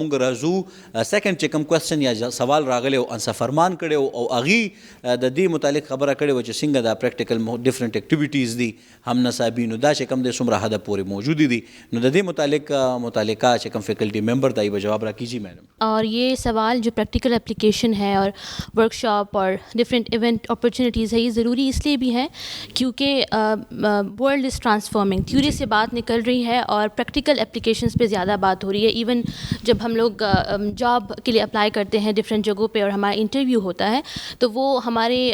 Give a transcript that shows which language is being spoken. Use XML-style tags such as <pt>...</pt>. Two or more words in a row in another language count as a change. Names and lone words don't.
<ps>مونږ راځو سیکنډ چې کوم کوېسچن یا سوال راغلی او انصر فرمان کړی او هغې د دې متعلق خبره کړې وه چې څنګه دا</ps> <en>practical different activities</en> <ps>دي هم نصابي نو دا چې کوم دی څومره حده پورې موجودې دي نو د دې متعلقه چې کوم</ps> <en>faculty member</en> <ps>دی به جواب راکیجیے میڈم</ps> <ur>اور یہ سوال جو</ur> <en>practical application</en> <ur>ہے اور ورک شاپ اور</ur> <en>different event opportunities</en> <ur>ہے یہ ضروری اس لیے بھی ہے کیونکہ</ur> <en>world is transforming</en> <ur>تھیوری سے بات نکل رہی ہے اور</ur> <en>practical applications</en> <ur>پہ زیادہ بات ہو رہی ہے ایون جب ہم لوگ جاب کے لیے اپلائی کرتے ہیں ڈفرینٹ جگہوں پہ اور ہمارا انٹرویو ہوتا ہے تو وہ ہمارے</ur>